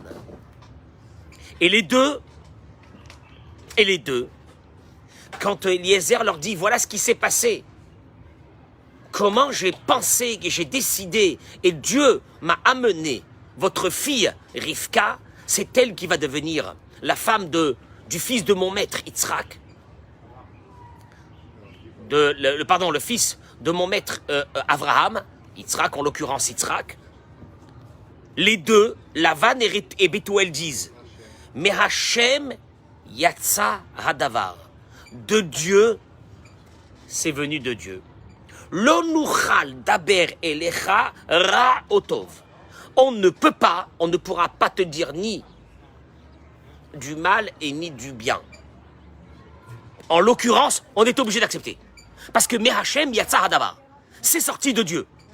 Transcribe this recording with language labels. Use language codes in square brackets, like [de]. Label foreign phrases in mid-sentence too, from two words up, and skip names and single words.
[fr] Et les deux, quand Eliezer leur dit, voilà ce qui s'est passé, comment j'ai pensé et j'ai décidé, et Dieu m'a amené votre fille Rivka, c'est elle qui va devenir la femme du fils de mon maître Yitzhak, le fils de mon maître Abraham, Yitzhak en l'occurrence Yitzhak. Les deux, Lavan et Bethuel disent, mais [he] השם יצא הדבר, [fr] de Dieu, c'est venu de Dieu. [he] לא נוכל דבר אליך רע או טוב. [fr] On ne pourra pas te dire ni du mal et ni du bien. En l'occurrence, on est obligé d'accepter. Parce que [he] מהשם יצא הדבר, [fr] c'est sorti de Dieu.